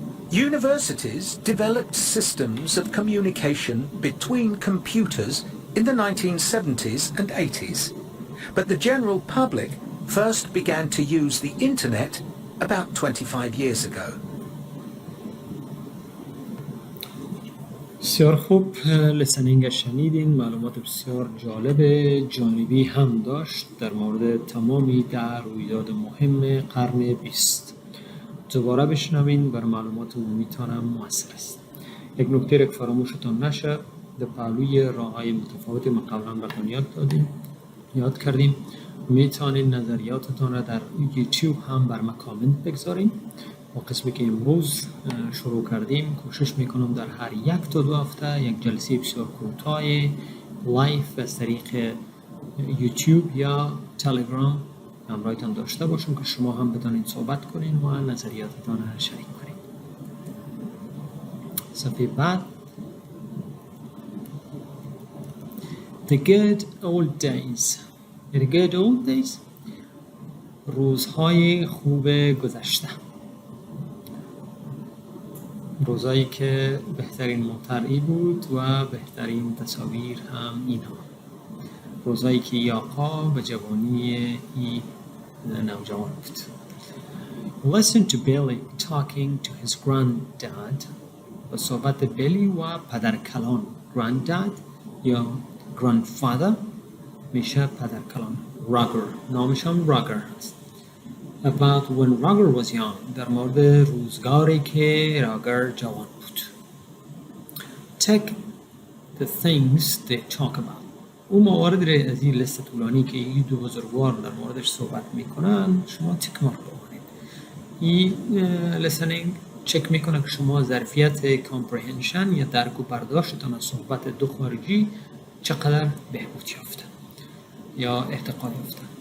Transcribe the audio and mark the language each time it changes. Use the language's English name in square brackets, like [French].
[English] Universities developed systems of communication between computers in the 1970s and 80s, but the general public first began to use the internet about 25 years ago. [Persian] بسیار خوب، لسنینگ شنیدین، معلومات بسیار جالب جانبی هم داشت در مورد تمامی در رویداد مهم قرن 20. دوباره بشنوین، بر معلومات عمومیتان هم موثر است. یک نکته که فراموشتان نشه، در پهلوی راه‌های متفاوتی ما قبلا براتون یاد کردیم. میتونین نظریاتتان را در یوتیوب هم بر ما کامنت بگذارین. و قسمی که امروز شروع کردیم کوشش میکنم در هر 1 تا 2 هفته یک جلسه بسیار کوتاه لایف از طریق یوتیوب یا تلگرام همراهتان داشته باشم که شما هم بتونین صحبت کنین و نظریاتتان را شریک کنین. صفحه بعد [English] The good old days. The good old days [Persian] روزهای خوب گذشته، روزایی که بهترین مطرحی بود و بهترین تصاویر هم اینها، روزایی که ای آقا به جوانی ای نوجوان بود. [English] Listen to Billy talking to his granddad. [Persian] با صحبت بیلی و پدر کلان. Granddad یا grandfather میشه پدر کلان. Roger نامش هم Roger هست. [English] About when Roger was young. [Persian] در مورد روزگاری که راگر جوان بود. [English] Take the things they talk about. [Persian] اون موارد رو از این لیست طولانی که این دو بزرگوار در موردش صحبت میکنن شما تیک مارک بکنید. این listening چک میکنه که شما ظرفیت comprehension یا درک و برداشتتان از صحبت دو خارجی چقدر بهبود یافته یا ارتقا یافته.